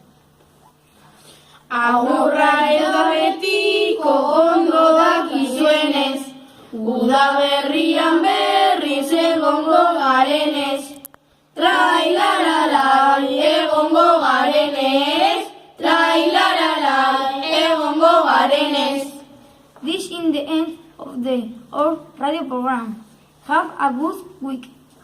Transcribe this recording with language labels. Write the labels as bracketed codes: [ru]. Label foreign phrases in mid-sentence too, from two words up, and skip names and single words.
[eu] Agurra edo betiko ondo dakizuenez, udaberrian berriz egongo garenez. Trailaralai egongo garenez, trailaralai egongo garenez. [en] This is the end of our radio program. Have a good week.